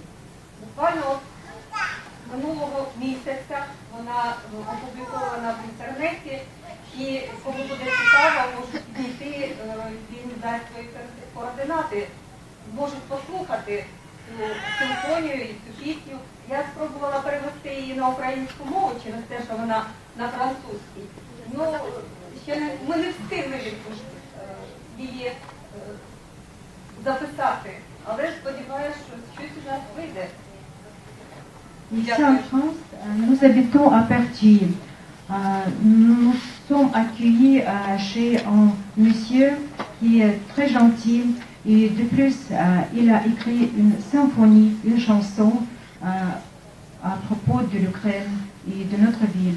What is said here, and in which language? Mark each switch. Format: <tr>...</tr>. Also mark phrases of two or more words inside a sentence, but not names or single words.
<uk>Буквально минулого місяця вона опублікована в інтернеті, і кому буде цікаво, можуть підійти, він дасть свої координати, можуть послухати цю симфонію і цю пісню. Я спробувала перевести її на українську мову через те, що вона на французькій. Ну, ще ми не встигли її записати, але сподіваюся, що щось у нас вийде.</uk> <fr>Ici en France, nous habitons à Pertuis. Nous sommes accueillis chez un monsieur qui est très gentil et de plus, il a écrit une symphonie, une chanson à propos de l'Ukraine et de notre ville.</fr>